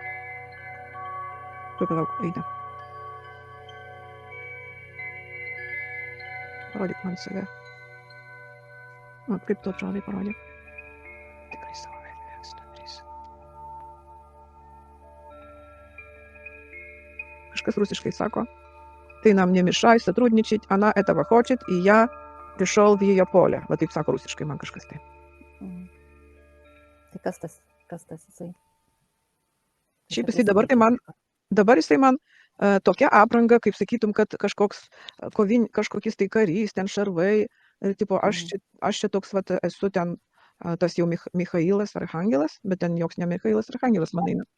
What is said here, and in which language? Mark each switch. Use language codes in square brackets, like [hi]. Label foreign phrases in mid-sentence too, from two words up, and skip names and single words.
[lt] Palauk, eina. Parodyk man save. Kaip tu atrodai, parodyk. Tikrai savo veidą nedarysiu. Kažkas rusiškai sako, tai [ru] nam не мешай сотрудничать, она этого хочет, и я пришел в ее поле. [lt] Va taip sako rusiškai man kažkas tai. Tai kas tas jisai? Šiaip jisai dabar jisai man tokia apranga, kaip sakytum, kad kažkokiais tai karys, ten šarvai, ir tipo, aš čia toks, esu ten tas jau Michailas Archangelas, bet ten joks ne Michailas Archangelas man eina.